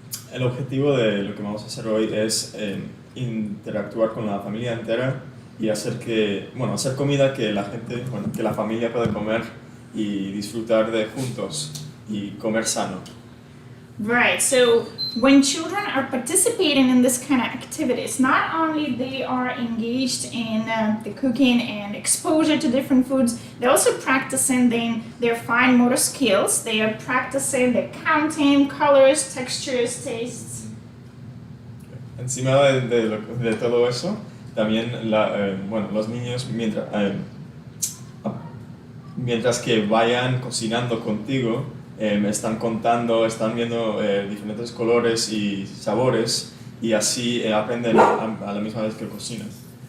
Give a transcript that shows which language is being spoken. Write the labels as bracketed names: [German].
[Spanish] El objetivo de lo que vamos a hacer hoy es interactuar con la familia entera y hacer comida que la gente, que la familia pueda comer y disfrutar de juntos y comer sano. [English] Right, so when children are participating in this kind of activities, not only they are engaged in the cooking and exposure to different foods, they're also practicing their fine motor skills. They are practicing their counting, colors, textures, tastes. [Spanish] Encima de todo eso, también los niños mientras que vayan cocinando contigo, están contando, están viendo diferentes colores y sabores y así aprenden a la misma vez que cocinas.